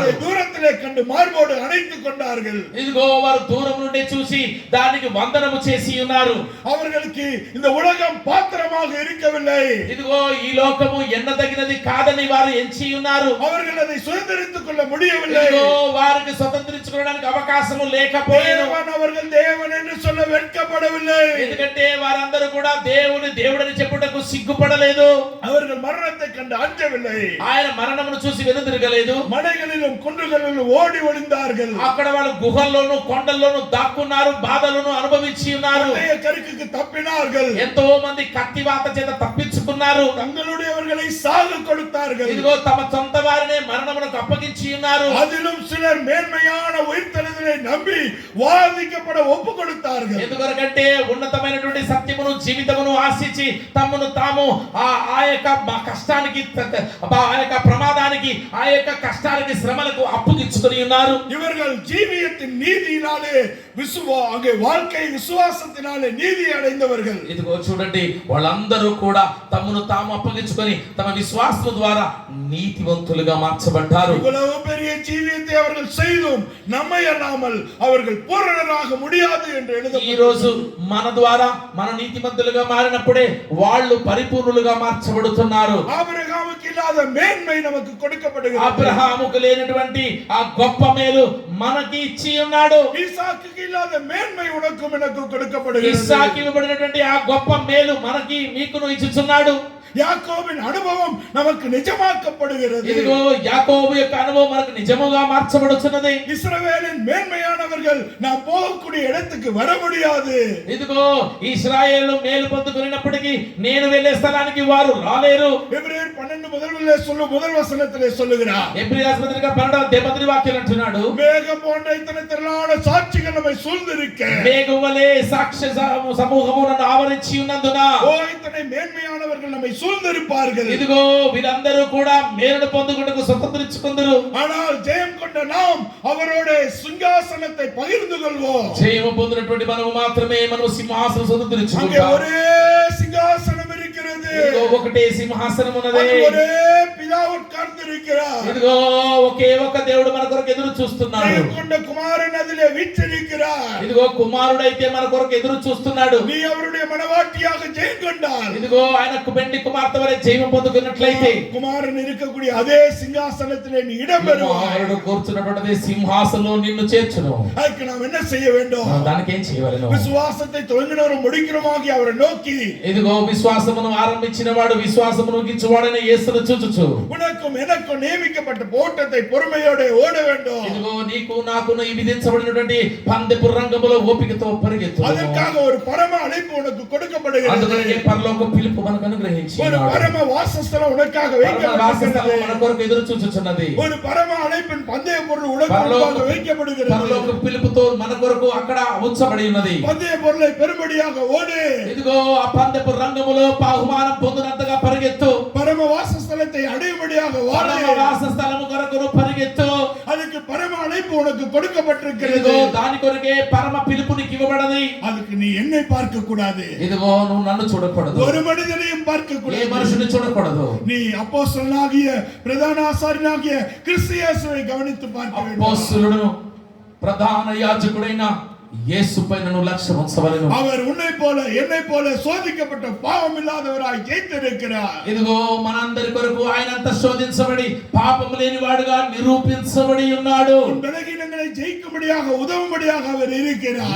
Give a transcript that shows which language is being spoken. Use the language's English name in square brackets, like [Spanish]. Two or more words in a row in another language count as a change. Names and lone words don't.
[Tamil] அதை தூரத்திலே கண்டு மார்போடு அணைத்துக் கொண்டார்கள். [Telugu] ఇదిగో వారు దూరం నుండి చూసి దానికి వందనము చేసి ఉన్నారు. [Tamil] அவர்களுக்கு இந்த உலகம் பாத்திரமாக இருக்கவில்லை. [Telugu] ఇదిగో ఈ లోకము ఎన్నదగినది కాదని వారు ఎంచి ఉన్నారు. [Tamil] அவர்கள் அதை சுதந்திரித்துக் கொள்ள முடியவில்லை. [Telugu] ఇదిగో వారికి స్వతంత్రించుకోవడానికి అవకాశము లేకపోయేను. [Tamil] தேவன் அவர்கள் தேவன் என்று சொல்ல வெட்கப்படவில்லை. [Telugu] ఎందుకంటే వారందరూ కూడా దేవుని దేవుడని చెప్పుటకు సిగ్గుపడలేదు. [Tamil] அவர்கள் மரணத்தை கண்டு அஞ்சவில்லை. [Telugu] ఆయన మరణమును చూసి వెనుదిరగలేదు. [Tamil] மலைகளிலும் குன்றுகளிலும் ஓடி ஒளிந்தார்கள். [Telugu] అక్కడ వాళ్ళు గుహల్లోను కొండల్లోను దాక్కున్నారు, బాధలను అనుభవించి ఉన్నారు. [Tamil] பட்டய கருக்குக்கு தப்பினார்கள். [Telugu] ఎంతో మంది కత్తివాత చేత తప్పించుకున్నారు. [Tamil] தங்களுடையவர்களை சாக கொடுத்தார்கள். [Telugu] ఇదిగో తమ సొంత వారినే మరణమునకు అప్పగించి ఉన్నారు. [Tamil] அதிலும் சிலர் மேன்மையான உயிர்த்தெழுதலை நம்பி வாதிக்கப்பட ஒப்பு கொடுத்தார்கள். [Telugu] ఎందుకంటే ఉన్నతమైనటువంటి సత్యమును జీవితమును ఆశించి తమను తాము ఆ యొక్క కష్టానికి, ఆ యొక్క ప్రమాదానికి, ఆ యొక్క కష్టానికి, శ్రమలకు అప్పుగిచ్చుకొని ఉన్నారు. [Tamil] இவர்கள் ஜீவியத்தின் நீதியினாலே அங்கே வாழ்க்கை விசுவாசத்தினாலே நீதி அடைந்தவர்கள். [Telugu] ఇదిగో చూడండి, వాళ్ళందరూ కూడా తమను తాము అప్పగించుకొని తమ విశ్వాసము ద్వారా నీతివంతులుగా మార్చబడ్డారు. [Tamil] இவ்வளவு பெரிய ஜீவியத்தை அவர்கள் செய்தும் நம்மை அல்லாமல் அவர்கள் பூரணராக முடியாது என்று [Telugu] ఈ రోజు మన ద్వారా మన నీతిమంతులుగా మారినప్పుడే వాళ్ళు పరిపూర్ణులుగా మార్చబడుతున్నారు. [Tamil] ஆபிரகாமுக்கு இல்லாத மேன்மை நமக்கு கொடுக்கப்படுகிறது. [Telugu] అబ్రహాముకు లేనటువంటి ఆ గొప్ప మేలు మనకి ఇచ్చి ఉన్నాడు. [Tamil] ஈசாக்குக்கு இல்லாத மேன்மை உனக்கும் எனக்கும் கொடுக்கப்படுகிறது. [Telugu] ఇస్సాకు ఇవ్వబడినటువంటి ఆ గొప్ప మేలు మనకి మీకును ఇచ్చుచున్నాడు. [Tamil] யாக்கோபின் அனுபவம் நமக்கு நிஜமாக்கப்படுகிறது. [Telugu] ఇదిగో యాకోబు యొక్క అనుభవం మనకు నిజముగా మార్చబడుచున్నది. [Tamil] இஸ்ரவேலின் மேன்மையானவர்கள் நாம் போகக்கூடிய இடத்துக்கு வர முடியாது. [Telugu] ఇదిగో ఇశ్రాయేలు మేలు పొందుకున్నప్పటికీ నేను వెళ్ళే స్థలానికి వారు రాలేరు. [Tamil] எபிரேயர் 12 முதல் வசனத்திலே சொல்லுகிறார். [Telugu] ఎబ్రీ రాసిన పత్రిక 12వ వాక్యం అంటున్నాడు, [Tamil] மேகம் போன்ற இத்தனை திரளான சாட்சிகள் நம்மை சூழ்ந்திருக்க, [Telugu] మేఘం వలె సాక్ష్య సమూహము నన్ను ఆవరించి ఉన్నందున [Tamil] ஓ இத்தனை மேன்மையானவர்கள் நம்மை சூழ்ந்திருப்பார்கள். [Telugu] ఇదిగో వీరందరూ కూడా మేలును పొందుకొనుటకు స్వతంత్రించుకుందరు. [Tamil] ஆனால் ஜெயம் கொண்ட நாம் அவரோட சிங்காசனத்தை பகிர்ந்து கொள்வோம். [Telugu] జయము పొందినటువంటి మనము మాత్రమే మనము సింహాసనం [Tamil] அங்கே [Telugu] స్వతంత్రించుకుంటాం. [Tamil] ஒரே சிங்காசனம் இருக்கிறது. [Telugu] ఇదిగో ఒకటే సింహాసనం ఉన్నది. [Tamil] அது ஒரே பிதா உட்கார்ந்திருக்கிறார். [Telugu] ఇదిగో ఒకే ఒక దేవుడు మన కొరకు ఎదురు చూస్తున్నాడు. [Tamil] ஜெயம் கொண்ட குமாரன் அதிலே வீற்றிருக்கிறார். [Telugu] ఇదిగో కుమారుడైతే మన కొరకు ఎదురు చూస్తున్నాడు. [Tamil] நீ அவருடைய மனவாட்டியாக ஜெயம் கொண்டால், [Telugu] ఇదిగో ఆయనకు బెండి కుమార్తె వలె జయము పొందుకున్నట్లయితే [Tamil] குமாரன் இருக்கக்கூடிய அதே சிங்காசனத்திலே நீ இடம் பெறுவாய். [Telugu] కుమారుడు కూర్చున్నటువంటి సింహాసనంలో నిన్ను చేర్చును. [Tamil] அதுக்கு நாம் என்ன செய்ய வேண்டும்? [Telugu] దానికి ఏం చేయవలెను? [Tamil] விசுவாசத்தை துவங்கினவரும் முடிக்கிறோமாகி அவரை நோக்கி, [Telugu] ఇదిగో విశ్వాసమును ఆరంభించి ఇచ్చిన వాడు విశ్వాసమును గిచ్చువాడైన యేసును చూచుచు [Tamil] உனக்கும் எனக்கும் நியமிக்கப்பட்ட ஓட்டத்தை பொறுமையோட ஓட வேண்டும். [Telugu] ఇదిగో నీకు నాకును ఈ విధించబడినటువంటి పందెపు రంగములో ఓపికతో పరిగెత్తు. [Tamil] அதற்காக ஒரு பரம அழைப்பு உனக்கு கொடுக்கப்படுகிறது. [Telugu] అందుకనే పరలోక పిలుపు మనకు అనుగ్రహించి [Tamil] ஒரு பரம వాసస్థలం உனக்காக வைக்கப்பட்டிருக்கிறது. [Telugu] మన కొరకు ఎదురు చూచుచున్నది. [Tamil] ஒரு பரம அழைப்பின் பந்தய பொருள் உனக்காக வைக்கப்படுகிறது. [Telugu] పరలోక పిలుపుతో మన కొరకు అక్కడ ఉంచబడి ఉన్నది. [Tamil] பந்தய பொருளை பெரும்படியாக ஓடு. [Telugu] ఇదిగో ఆ పందెపు రంగములో బహుమానం పొందినంతగా పరిగెత్తు. [Tamil] பரம வாசஸ்தலத்தை அடையும்படியாக வாடு. [Telugu] పరమ వాసస్థలము కొరకు పరిగెత్తు. [Tamil] அதுக்கு பரம அழைப்பு உனக்கு கொடுக்கப்பட்டிருக்கிறது. [Telugu] ఇదిగో దాని కొరకే పరమ పిలుపు నీకు ఇవ్వబడది. [Tamil] அதுக்கு நீ என்னை பார்க்க கூடாது. [Telugu] ఇదిగో నువ్వు నన్ను చూడకూడదు. [Tamil] ஒரு மனிதனையும் பார்க்க [Telugu] ఏ [Tamil] கூடாது. [Telugu] మనుషుని చూడకూడదు. [Tamil] நீ அப்போஸ்தலனாகிய பிரதான ஆசாரியனாகிய கிறிஸ்து இயேசுவை கவனித்து பார்க்க வேண்டும். [Telugu] అపోస్తలుడు ప్రధాన యాజకుడైన యేసు పైన నువ్వు లక్ష్యం ఉంచవలెను. [Tamil] அவர் உன்னை போல என்னை போல சோதிக்கப்பட்ட பாவம் இல்லாதவராய் ஜெயித்திருக்கிறார். [Telugu] ఇదిగో మనందరి కొరకు ఆయనంత శోధించబడి పాపము లేని వాడుగా నిరూపించబడి ఉన్నాడు. [Tamil] உன் பலகீனங்களை ஜெயிக்கும்படியாக உதவும்படியாக அவர் இருக்கிறார்.